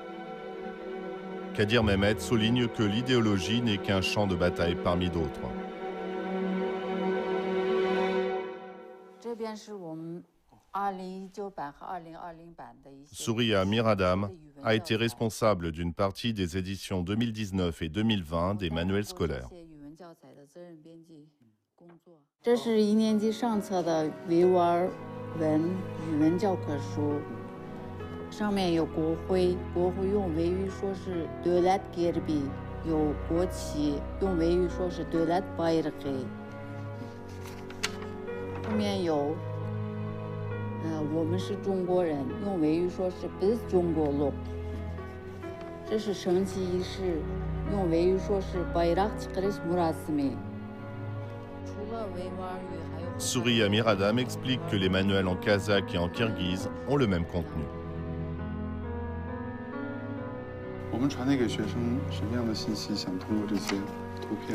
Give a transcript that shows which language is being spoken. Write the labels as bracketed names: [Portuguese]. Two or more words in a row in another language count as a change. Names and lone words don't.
[French] Kadir Mehmet souligne que l'idéologie n'est qu'un champ de bataille parmi d'autres. Souria Miradam a été responsable d'une partie des éditions 2019 et 2020 des manuels scolaires. [Chinese] 这是1年级上册的维吾尔文语文教科书。上面有国徽，国徽用维语说是 [Uyghur] Devlet Gerbi， [Chinese] 有国旗，用维语说是 [Uyghur] Devlet Bayraqi。 [Chinese] 后面有，我们是中国人，用维语说是 [Uyghur] Biz Jongoluk。 [Chinese] 这是升旗仪式，用维语说是 [Uyghur] Bayraq Çıkarış Murasimi。 [Chinese] 除了维吾尔语，还有。 [French] Souria Miradam explique que les manuels en kazakh et en kirghize ont le même contenu. [Chinese] 我们传递给学生什么样的信息？想通过这些图片，